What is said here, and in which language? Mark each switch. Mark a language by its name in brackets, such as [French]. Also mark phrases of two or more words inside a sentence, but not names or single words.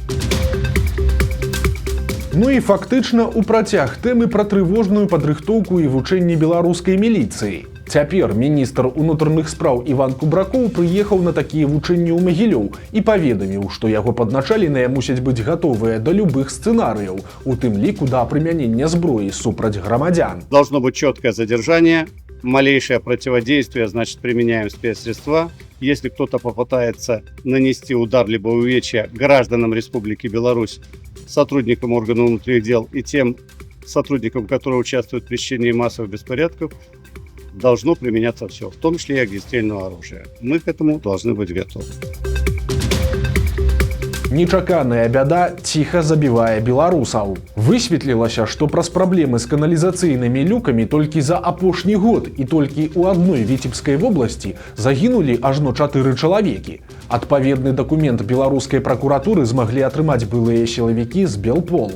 [Belarusian] Ну і фактычна ў працяг тэмы пра трывожную падрыхтоўку і вучэнне беларускай міліцыі. Цяпер міністр унутраных спраў Іван Кубракоў прыехаў на такія вучэнні ў Магілёў і паведаміў, што яго падначаленыя мусяць быць гатовыя да любых сцэнарыяў, у тым ліку да прымянення зброі супраць грамадзян. [Russian] Должно быть четкое задержание, малейшее противодействие, значит, применяем спецсредства. Если кто-то попытается нанести удар либо увечья гражданам Республики Беларусь, сотрудникам органов внутренних дел и тем сотрудникам, которые участвуют в пресечении массовых беспорядков, должно применяться все, в том числе и огнестрельное оружие. Мы к этому должны быть готовы. [Belarusian] Нечаканая бяда ціха забівае беларусаў. Высветлілася, што праз праблемы з каналізацыйнымі люкамі толькі за апошні год і толькі ў адной Віцебскай вобласці загінулі ажно 4 чалавекі. Адпаведны дакумент беларускай пракуратуры змаглі атрымаць былыя сілавікі з Белпол.